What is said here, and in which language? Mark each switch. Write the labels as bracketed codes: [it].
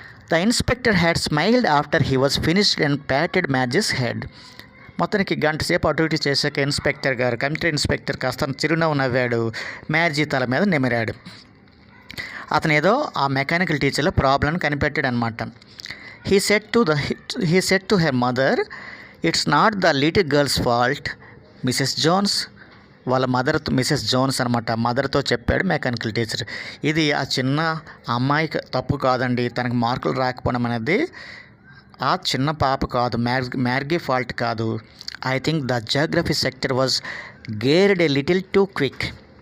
[en] The inspector had smiled after he was finished and patted Margie's head. [te] మొత్తానికి గంట సేపు అటు ఇటు చేశాక కంప్యూటర్ ఇన్స్పెక్టర్ కాస్త చిరునవ్వు నవ్వాడు, మ్యార్జీ తల మీద నిమిరాడు. అతను ఏదో ఆ మెకానికల్ టీచర్లో ప్రాబ్లం కనిపెట్టాడు అనమాట. [en] He said to her mother, "It's not the little girl's fault, Mrs. Jones." [te] వాళ్ళ మిసెస్ జోన్స్ అనమాట, మదర్తో చెప్పాడు మెకానికల్ టీచర్. ఇది ఆ చిన్న అమ్మాయికి తప్పు కాదండి, తనకు మార్కులు రాకపోవడం అనేది ఆ చిన్న పాప కాదు, మ్యార్గీ ఫాల్ట్ కాదు. [en] I think the geography sector was geared a little too quick.